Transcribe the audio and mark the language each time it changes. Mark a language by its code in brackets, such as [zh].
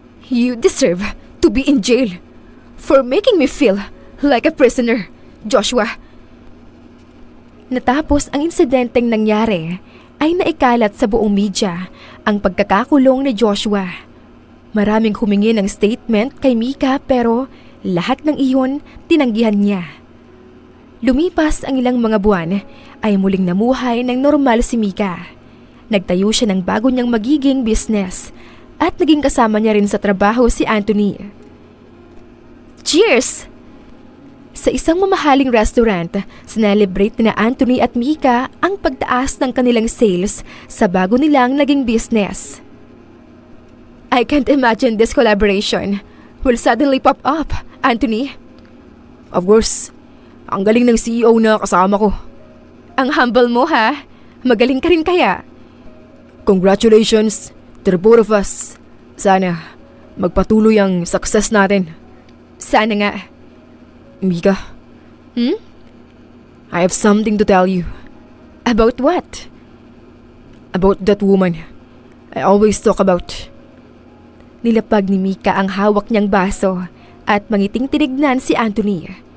[en] You deserve to be in jail for making me feel like a prisoner, Joshua. [tl] Natapos ang insidenteng nangyari, ay naikalat sa buong media ang pagkakakulong ni Joshua. Maraming humingi ng statement kay Mika pero lahat ng iyon tinanggihan niya. Lumipas ang ilang mga buwan ay muling namuhay ng normal si Mika. Nagtayo siya ng bago niyang magiging business at naging kasama niya rin sa trabaho si Anthony. Cheers! Sa isang mamahaling restaurant, sinelebrate na Anthony at Mika ang pagtaas ng kanilang sales sa bago nilang naging business. [en] I can't imagine this collaboration will suddenly pop up, Anthony. Of course, [tl] ang galing ng CEO na kasama ko. Ang humble mo ha, magaling ka rin kaya. [en] Congratulations to the both of us. [tl] Sana magpatuloy ang success natin. Sana nga. [en] Mika, I have something to tell you. About what? About that woman I always talk about. [tl] Nilapag ni Mika ang hawak niyang baso at mangiting tinignan si Anthony.